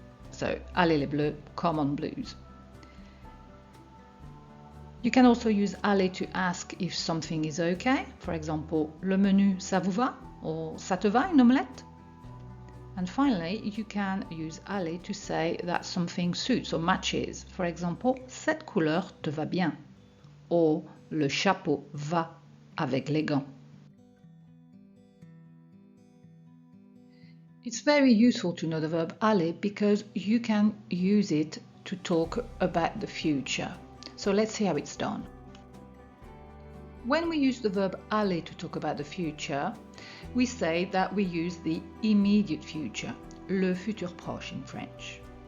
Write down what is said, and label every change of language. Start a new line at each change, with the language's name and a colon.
English: So,
French: allez les bleus,
English: come on blues. You can also use aller to ask if something is okay. For example,
French: le menu, ça vous va? Or ça te va une omelette?
English: And finally, you can use aller to say that something suits or matches. For example,
French: cette couleur te va bien. Or le chapeau va avec les gants.
English: It's very useful to know the verb aller because you can use it to talk about the future. So let's see how it's done. When we use the verb aller to talk about the future, we say that we use the immediate future,
French: le futur proche
English: in French.